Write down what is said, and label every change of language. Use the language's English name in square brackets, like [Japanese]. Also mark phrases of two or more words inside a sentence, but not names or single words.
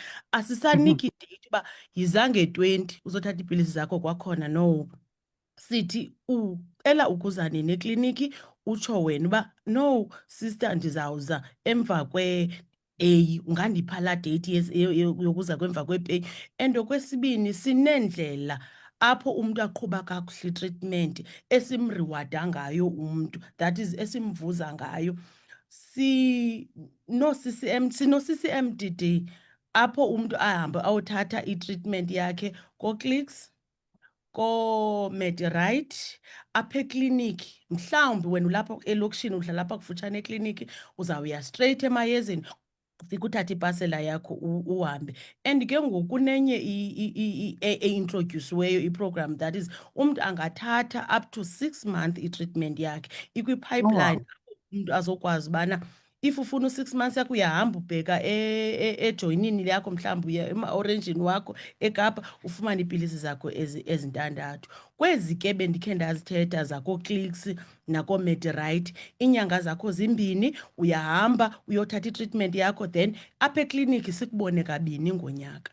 [Xhosa] Asisaniki date uba yiza nge-20 uzothatha iipilisi zakho kwakhona. No. Sithi ucela ukuza nini ekliniki utsho wena uba no sister ndizawuza emva kwe-A, ungandipha laa date yokuza kwemva kwe-A. And okwesibini sineendlela apho umuntu aqhuba kakuhle itreatment esimriwada ngayo umuntu, [English] that is [Xhosa] esimvuza ngayo. Sino-CCMDD apho umuntu ahambe awuthatha itreatment yakhe ko-Clicks, ko-Medirite, apha ekliniki. Mhlawumbi wena ulapha elokishini uhlala apha kufutshane ekliniki, uzawuya straight emayezeni ufike uthathe ipasela yakho uhambe. And ke ngoku kunenye e-introduciweyo iprogram, [English] that is [Xhosa] umuntu angathatha [English] up to [Xhosa] 6 month itreatment yakhe ikwipipeline. Umuntu azokwazi ubana if ufuna u-6 months yakho uyahamba ubheka ejoyinini yakho, mhlawumbi uya ema-orenzini wakho eKapa ufumane iipilisi zakho ezintandathu. Kwezi ke bendikhe ndazithetha zakoo-Clicks nakoo-Medirite, iinyanga zakho 2 uyahamba uyothatha itreatment yakho, then apha ekliniki sikubone 2 ngonyaka.